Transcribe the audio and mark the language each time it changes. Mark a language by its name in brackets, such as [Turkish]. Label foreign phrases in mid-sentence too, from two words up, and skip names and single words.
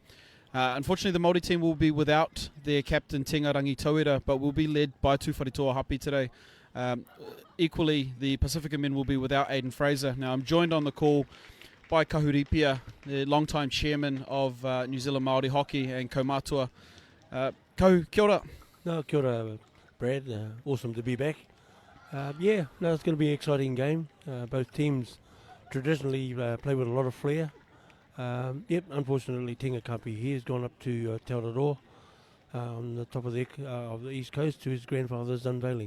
[English] Unfortunately, the Maori team will be without their captain Tinga Rangitoira, but will be led by Tūwharetoa Hapi today. Equally, the Pasifika men will be without Aidan Fraser. Now, I'm joined on the call by Kahuripia, the long-time chairman of New Zealand Maori Hockey and Kaumatua. [Māori] Kia ora. No, kia ora, [English] Brad. Awesome to be back. It's going to be an exciting game. Both teams traditionally play with a lot of flair. Unfortunately, Tinga can't be here. He's gone up to Aotearoa on the top of the East Coast to his grandfather's unveiling.